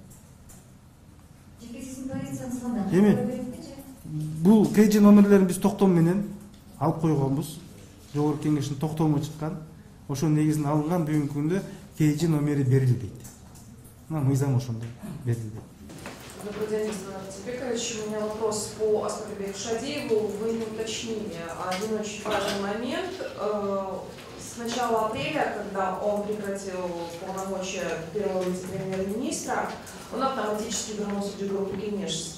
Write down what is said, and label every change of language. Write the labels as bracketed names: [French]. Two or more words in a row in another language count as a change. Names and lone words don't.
[Kyrgyz] Эми бул KG номерлерин биз токтом менен алып койгонбуз. Жогорку кеңештин токтому чыккан. Ошонун негизинде алынган, бүгүнкү күндө KG номери берилбейт. Мына мыйзам ошондой берилбейт. [Russian] Добрый день, Назар Арцебекович. У меня вопрос по Аскарбеку Шадиеву. Вы не уточнили один очень важный момент. С начала апреля, когда он прекратил полномочия первого вице-премьер-министра, он автоматически вернулся в группу Кенеш.